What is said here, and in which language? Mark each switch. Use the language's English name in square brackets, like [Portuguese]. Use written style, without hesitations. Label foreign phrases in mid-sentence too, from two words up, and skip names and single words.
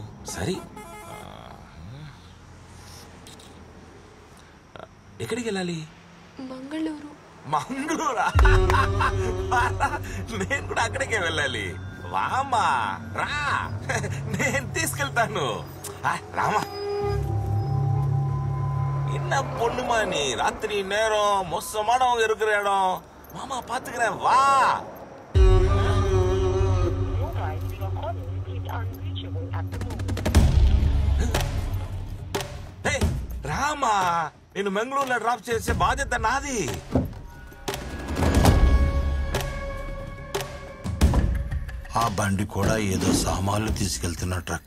[Telugu] సరే, ఎక్కడికి వెళ్ళాలి? మంగళూరు. మంగళూరా? నేను కూడా అక్కడికే వెళ్ళాలి. వామా రా, నేను తీసుకెళ్తాను. రామా, [Tamil] என்ன பொண்ணுமா நீ? ராத்திரி நேரம் மோசமான இருக்கிற இடம். மாமா பாத்துக்கிறேன், வா. [Telugu] రామా, నేను మంగళూరులో డ్రాప్ చేసే బాధ్యత నాది. ఆ బండి కూడా ఏదో సామాన్లు తీసుకెళ్తున్న ట్రక్.